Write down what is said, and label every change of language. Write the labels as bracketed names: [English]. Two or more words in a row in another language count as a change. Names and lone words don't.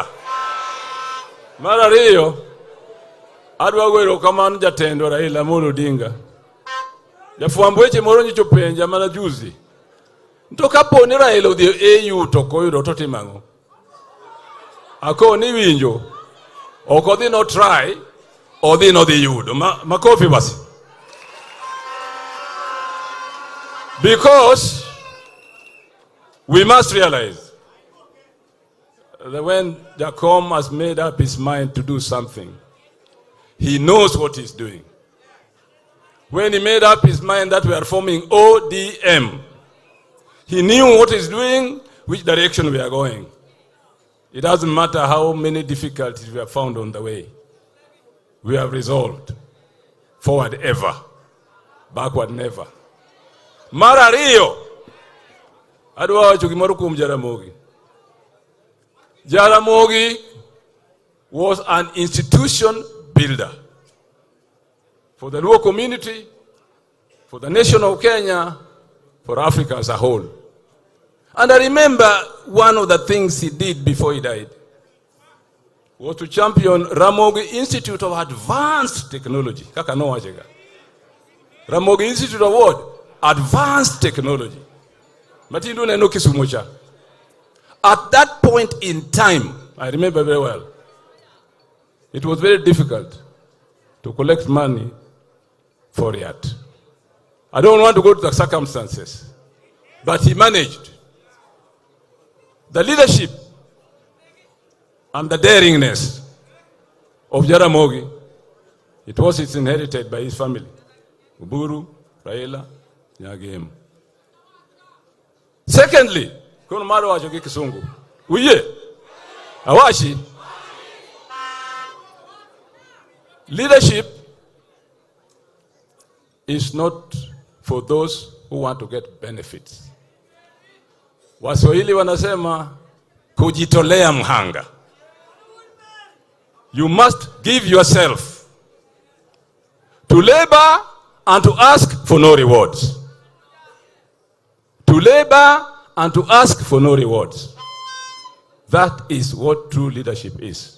[Luo (Kenya and Tanzania)] Mar ariyo, adwa goyo erokamano jatendo Raila Amolo Odinga. Jafwamb weche moro nyicho penja mana juzi. To kaponi Raila odhi EU to koyudo to timang'o? Akoni winjo. Ok odhi no try, odhi no dhi yudo. [Swahili] Makofi basi. [English] Because we must realize that when Jacom has made up his mind to do something, he knows what he's doing. When he made up his mind that we are forming ODM, he knew what he's doing, which direction we are going. It doesn't matter how many difficulties we have found on the way. We have resolved. Forward ever. Backward never. [Luo (Kenya and Tanzania)] Mara Rio. Adwa wacho gimoro kuom Jaramogi. [English] Jaramogi was an institution builder. for the Luo community, for the nation of Kenya, for Africa as a whole. And I remember one of the things he did before he died was to champion Ramogi Institute of Advanced Technology. [Luo (Kenya and Tanzania)] Kaka no wachega. [English] Ramogi Institute of what? Advanced Technology. [Luo (Kenya and Tanzania)] Matindu na eno Kisumu. [English] At that point in time, I remember very well, it was very difficult to collect money for it. I don't want to go to the circumstances, but he managed. The leadership and the daringness of Jaramogi, it was inherited by his family. Uburu, Raila, Nyagem. [Luo (Kenya and Tanzania)] Secondly, kono maro wajoki Kisungu. Uye, awashi. [English] Leadership is not for those who want to get benefits. [Swahili] Waswahili wanasema kujitolea mhanga. [English] You must give yourself to labor and to ask for no rewards. To labor and to ask for no rewards. That is what true leadership is.